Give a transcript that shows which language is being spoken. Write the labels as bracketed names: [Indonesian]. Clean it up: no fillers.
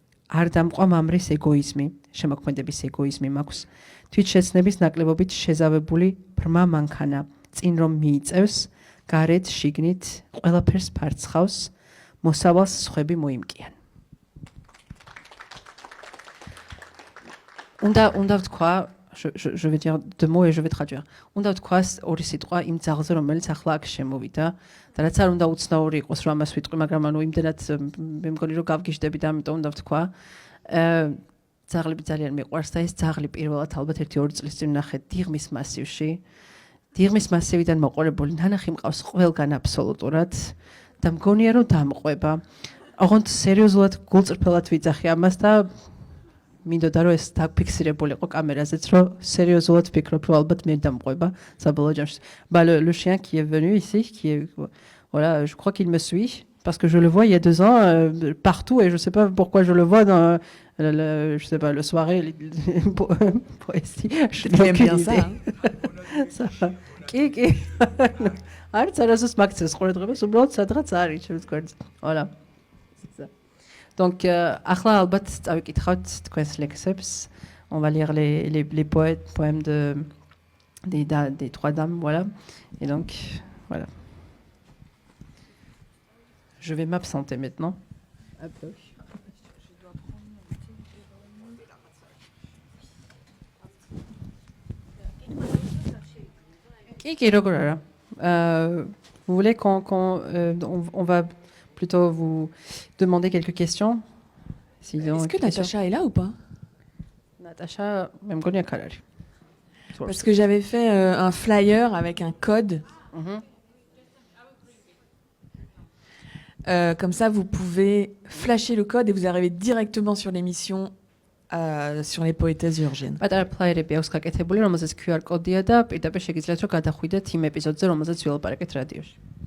[Georgian] არ დამყვა მამრის ეგოიზმი, შემოქმედების ეგოიზმი მაქვს. თვითშეცნების ნაკლებობით შეზავებული ბრმა მანქანა, წინ რომ მიიწევს, გარეთ, შიგნით, ყველაფერს ფარცხავს. მოსავალს სხვები მოიმკიან. უნდა ვთქვა, [French] je vais dire deux mots et je vais traduire. [Georgian] უნდა ვთქვა ორი სიტყვა იმ ძაღლზე, რომელიც ახლა აქ შემოვიდა და რაც არ უნდა უცნაური იყოს, რომ ამას ვიტყვი, მაგრამ ანუ იმდენად მე მგონი რომ გავგიჟდები და ამიტომ უნდა ვთქვა. ძაღლები ძალიან მიყვარს და ეს ძაღლი პირველად ალბათ 1-2 წლის წინ ვნახე დიღმის მასივში. დიღმის მასივიდან მოყოლებული ნანახი მყავს ყველგან აბსოლუტურად. და მგონია რომ დამყვება. ოღონდ სერიოზულად გულწრფელად ვიძახი ამას და მინდოდა რომ ეს დაფიქსირებულიყო კამერაზეც, რომ სერიოზულად ვფიქრობ, რომ ალბათ მე დამყვება საბოლოო ჯამში. [French] Le chien qui est venu ici, qui est voilà, je crois qu'il me suit parce que je le vois il y a 2 ans partout et je sais pas pourquoi je le vois dans je sais pas le soirée poésie. Je aime bien ça. Ça va. [Georgian] Qui არც არასდროს მაგცეს ყურადღებას, უბრალოდ სადღაც არის ჩემს გვერდზე. Voilà. Donc ახლა ალბათ წავიკითხავთ თქვენს ლექსებს. [French] On va lire les poèmes des trois dames, voilà. Et donc voilà. Je vais m'absenter maintenant. Un peu. [Georgian] Qui როგორ არა? [French] Vous voulez on va plutôt vous demander quelques questions? Est-ce que Natacha est là ou pas? Natacha, même connu à Kalari. Parce que j'avais fait un flyer avec un code. Comme ça, vous pouvez flasher le code et vous arrivez directement sur l'émission sur les poétesses géorgiennes. [Georgian] პატარა ფლაიერები აქვს გაკეთებული, რომელზეც QR კოდია და პირდაპირ შეგიძლიათ რომ გადახვიდეთ იმ ეპიზოდზე, რომელზეც ვილაპარაკეთ რადიოში.